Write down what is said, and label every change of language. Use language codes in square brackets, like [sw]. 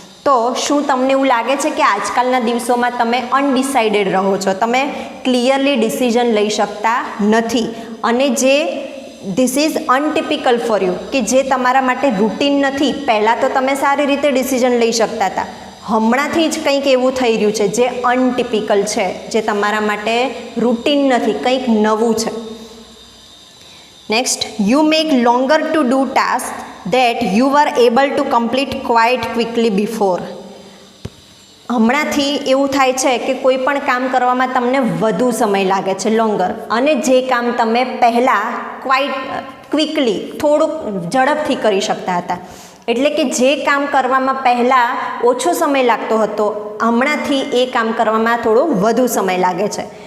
[gu] તો શું તમને એવું લાગે છે કે આજકાલના દિવસોમાં તમે અનડિસાઇડેડ રહો છો, તમે ક્લિયરલી ડિસિઝન લઈ શકતા નથી, અને જે [en] this is untypical for you, [gu] કે જે તમારા માટે રૂટીન નથી. પહેલાં તો તમે સારી રીતે ડિસિઝન લઈ શકતા હતા, હમણાંથી જ કંઈક એવું થઈ રહ્યું છે જે અનટિપિકલ છે, જે તમારા માટે રૂટીન નથી, કંઈક નવું છે. [en] Next, you make longer to do task that you were able to complete quite quickly before. [gu] હમણાંથી એવું થાય છે કે કોઈ પણ કામ કરવામાં તમને વધુ સમય લાગે છે, લોંગર, અને જે કામ તમે પહેલાં ક્વિકલી થોડુંક ઝડપથી કરી શકતા હતા. એટલે કે જે કામ કરવામાં પહેલાં ઓછો સમય લાગતો હતો, હમણાંથી એ કામ કરવામાં થોડો વધુ સમય લાગે છે.